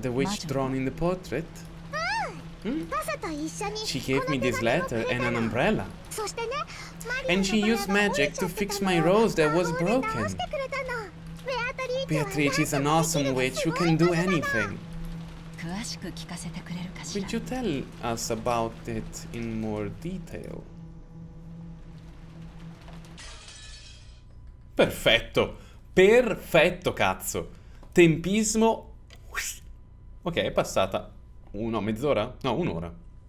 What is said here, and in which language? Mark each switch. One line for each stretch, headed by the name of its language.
English: The witch drawn in the portrait?
Japanese: パサと一緒に
English: She gave me this letter and an umbrella.
Japanese: そしてね
English: And she used magic to fix my rose that was broken.
Japanese: してくれたの。
English: Beatrice is an awesome witch who can do anything.
Japanese: 詳しく聞かせてくれるかしら
English: Could you tell us about it in more detail?
Italian: Perfetto, perfetto cazzo. Tempismo. Ok, è passata mezz'ora? No, un'ora.